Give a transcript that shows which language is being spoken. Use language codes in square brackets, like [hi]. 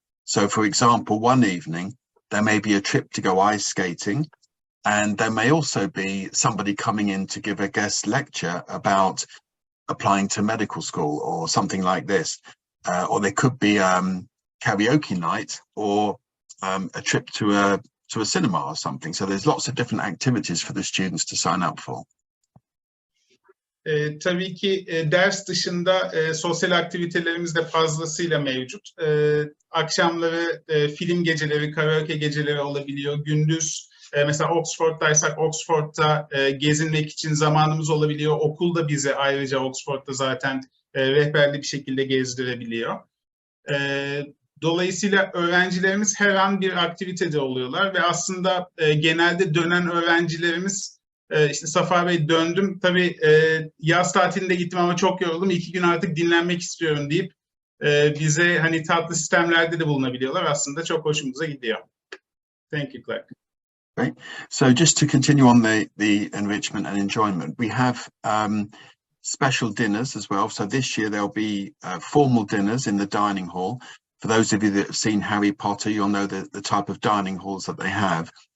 [en] So, for example, one evening, there may be a trip to go ice skating, and there may also be somebody coming in to give a guest lecture about applying to medical school or something like this. Or there could be karaoke night or a trip to a cinema or something. So there's lots of different activities for the students to sign up for. [tr] Tabii ki ders dışında sosyal aktivitelerimiz de fazlasıyla mevcut. Akşamları film geceleri, karaoke geceleri olabiliyor. Gündüz Mesela Oxford'daysak Oxford'da gezinmek için zamanımız olabiliyor. Okul da bize ayrıca Oxford'da zaten rehberli bir şekilde gezdirebiliyor. Dolayısıyla öğrencilerimiz her an bir aktivitede oluyorlar ve aslında genelde dönen öğrencilerimiz işte Safa Bey döndüm tabii yaz tatilinde gittim ama çok yoruldum 2 gün artık dinlenmek istiyorum deyip bize hani tatlı sistemlerde de bulunabiliyorlar. Aslında çok hoşumuza gidiyor. [en] Thank you, Clark. Great. So just to continue on the enrichment and enjoyment, we have special dinners as well. So this year there'll be formal dinners in the dining hall. For those of you that have seen Harry Potter, you'll know the type of dining halls that they have.